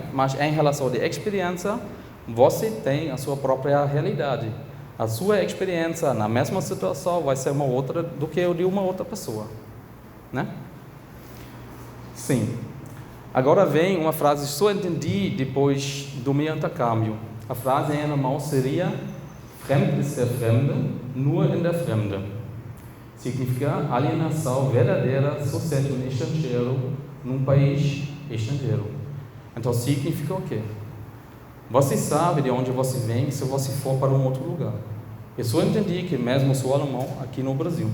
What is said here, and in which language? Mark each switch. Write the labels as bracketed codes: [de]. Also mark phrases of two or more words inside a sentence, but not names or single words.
[pt] Mas em relação de experiência, você tem a sua própria realidade. A sua experiência na mesma situação vai ser uma outra do que a de uma outra pessoa, né? Sim. Agora vem uma frase que só entendi depois do meu intercâmbio. A frase em alemão seria: [de] Fremd ist der Fremde, nur in der Fremde. [pt] Significa alienação verdadeira só sendo um estrangeiro num país estrangeiro. Então significa o quê? Você sabe de onde você vem se você for para um outro lugar. Eu só entendi que mesmo sou alemão aqui no Brasil.